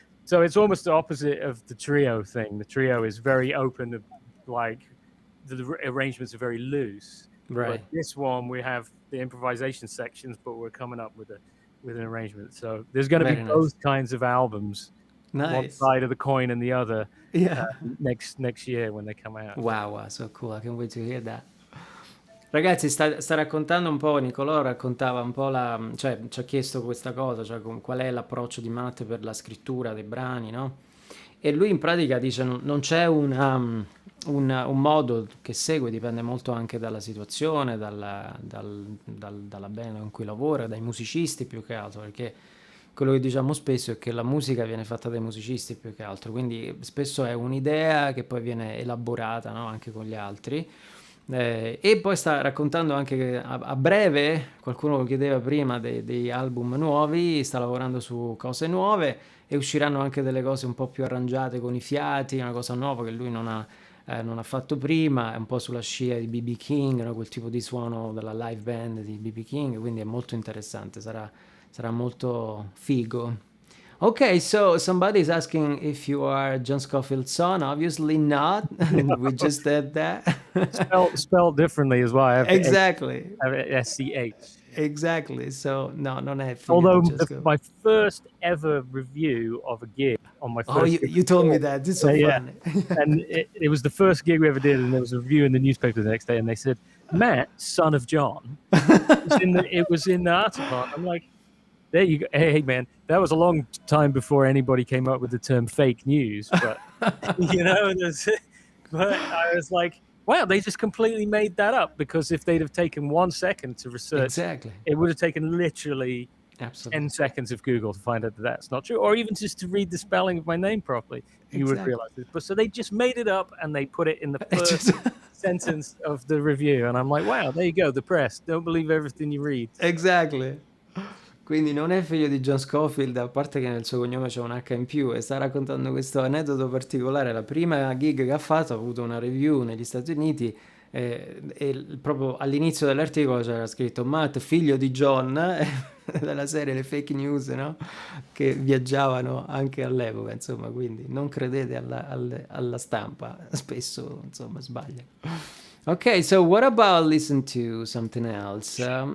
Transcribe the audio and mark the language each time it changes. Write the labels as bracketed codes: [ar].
[en] So it's almost the opposite of the trio thing. The trio is very open, like the arrangements are very loose. Right. But this one, we have the improvisation sections, but we're coming up with an arrangement. So there's going to be both kinds of albums, one side of the coin and the other, next year when they come out. Wow, so cool. I can't wait to hear that. [it] Ragazzi, sta raccontando un po', Nicolò raccontava un po' cioè ci ha chiesto questa cosa, cioè qual è l'approccio di Matt per la scrittura dei brani, no? E lui in pratica dice non c'è un modo che segue, dipende molto anche dalla situazione, dalla band con cui lavora, dai musicisti più che altro, perché quello che diciamo spesso è che la musica viene fatta dai musicisti più che altro, quindi spesso è un'idea che poi viene elaborata, no? Anche con gli altri. E poi sta raccontando anche che a breve, qualcuno lo chiedeva prima, dei album nuovi, sta lavorando su cose nuove e usciranno anche delle cose un po' più arrangiate con i fiati, una cosa nuova che lui non ha fatto prima, è un po' sulla scia di B.B. King, no? Quel tipo di suono della live band di B.B. King, quindi è molto interessante, sarà molto figo. [en] Okay, so somebody's asking if you are John Schofield's son. Obviously not. We just did that. Spelled differently as well. Exactly. I have SCH. Exactly. So no, non è figlio. Although my first ever review of a gig on my first. Oh, you told me that. It's so funny. And it was the first gig we ever did, and there was a review in the newspaper the next day, and they said, "Matt, son of John." It was in the article. I'm like, there you go. Hey, man, that was a long time before anybody came up with the term fake news. But, you know, but I was like, wow, they just completely made that up, because if they'd have taken 1 second to research, it would have taken literally 10 seconds of Google to find out that that's not true, or even just to read the spelling of my name properly. You would realize it. But so they just made it up and they put it in the first sentence of the review. And I'm like, wow, there you go. The press. Don't believe everything you read. Exactly. [it] Quindi non è figlio di John Schofield, a parte che nel suo cognome c'è un H in più, e sta raccontando questo aneddoto particolare. La prima gig che ha fatto, ha avuto una review negli Stati Uniti, e proprio all'inizio dell'articolo c'era scritto Matt, figlio di John, della serie le fake news, no? Che viaggiavano anche all'epoca, insomma, quindi non credete alla stampa, spesso, insomma, sbaglia. [en] Ok, so what about listen to something else?